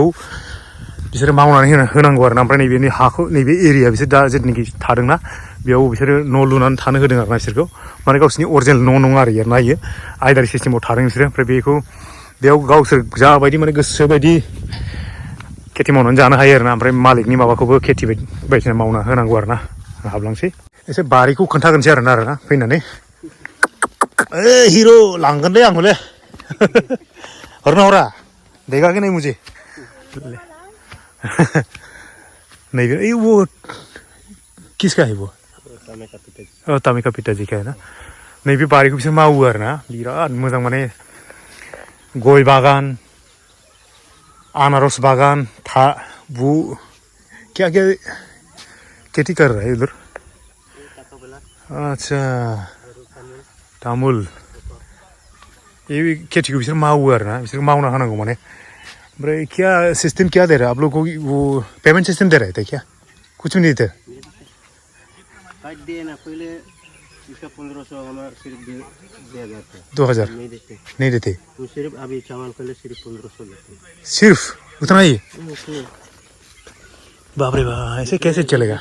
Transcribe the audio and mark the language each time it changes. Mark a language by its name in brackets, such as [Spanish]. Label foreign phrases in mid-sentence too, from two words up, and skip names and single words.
[Bodo] बिसोरो मावनानै होनांगौ आरोना ओमफ्राय नैबेनि हाखौ नैबे एरिया बिसोर दा जेनाखि थादोंना बेयाव बिसोरो न' लुनानै थानो होदों आरोना बिसोरखौ माने गावसोरनि अरिजिनेल न' नङा आरो ना इयो आयदारि सिस्टेमाव थादों बिसोरो ओमफ्राय बेखौ बेयाव गावसोर जाबायदि माने गोसो बायदि खेथि मावनानै जानो हायो आरोना ओमफ्राय मालिकनि माबाखौबो खेथि बायदिसिना मावना होनांगौ आरोना हाबलांसै एसे बारिखौ खोन्थाग्रोनोसै आरोना फैनानै हिर' लांगोनलै आंखौलै [Hindi] हरना हरा देखा कि नहीं मुझे नहीं वो किसका है वो तामिका पिताजी का है ना [Bodo] नैबे बारिखौ बिसोर मावो आरोना बिराद मोजां माने गय बागान अनारस बागान [Hindi] वो क्या क्या खेती कर रहा है उधर अच्छा तामुल ये [Bodo] खेतीखौ बिसोर मावो आरोना बिसोर मावना होनांगौ माने ओमफ्राय [Hindi] क्या सिस्टम क्या दे रहा है आप लोग को वो पेमेंट सिस्टम दे रहे थे क्या कुछ भी नहीं थे पहले इसका 1500 हमारा सिर्फ दिया जाता है 2000 नहीं देते तो सिर्फ अभी चावल के लिए सिर्फ 1500 देते हैं सिर्फ उतना ही बाप रे बाप ऐसे कैसे चलेगा